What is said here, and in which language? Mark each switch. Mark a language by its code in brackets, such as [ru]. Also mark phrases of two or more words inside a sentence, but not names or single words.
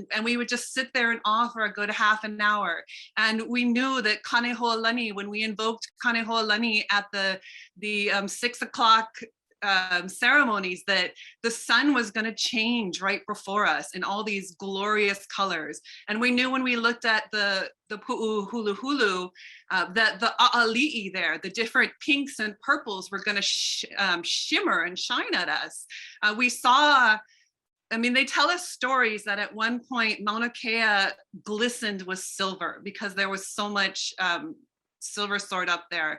[en] And we would just sit there in awe for a good half an hour. And we knew that Kanehoʻolani, when we invoked Kanehoʻolani at the 6 o'clock ceremonies, that the sun was going to change right before us in all these glorious colors. And we knew when we looked at the Puʻuhuluhulu that the ʻāʻaliʻi there, the different pinks and purples were going to shimmer and shine at us. We saw, they tell us stories that at one point Maunakea glistened with silver because there was so much silver sword up there.